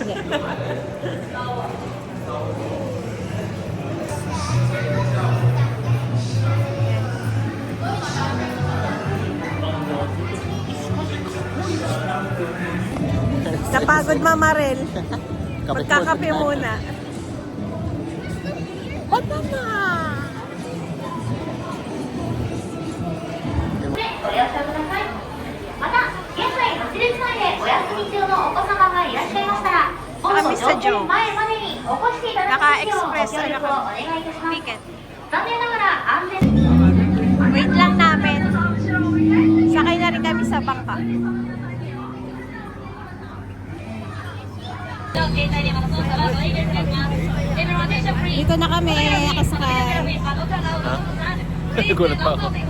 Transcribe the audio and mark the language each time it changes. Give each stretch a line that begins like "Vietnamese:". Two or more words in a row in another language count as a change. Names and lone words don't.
Filipino: Napagod Mamarel. Magkakape muna. Banana!
Japanese: おやすみなさい。また、現在待ち列内でお休み中のお子様がいらっしゃいましたら、本の乗船前までにお越しいただきますようご協力をお願いいたします。 Ticket. 残念ながら安全
Filipino: Wait lang namin. Sakay na rin kami sa bangka. Dito na kami, nakasakay. Gulat pa ako.